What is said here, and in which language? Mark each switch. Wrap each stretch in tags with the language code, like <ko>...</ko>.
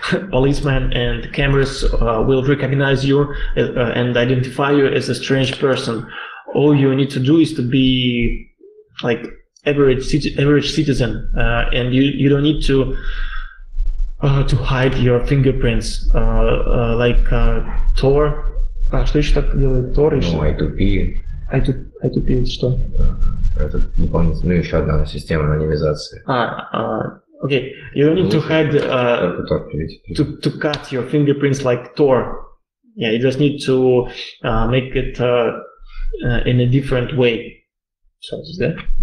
<en>policemen and cameras will recognize you and identify you as a strange person. All you need to do is to be like average citizen, and you don't need to hide your fingerprints, like Tor.</en> <ru>Что еще так делает Tor? Ну, I2P. I2P это что? Это дополнительно, ну, еще одна система анонимизации.</ru> <en>Okay, you don't need to hide, to cut your fingerprints like Tor. Yeah, you just need to make it in a different way. So is that?</en>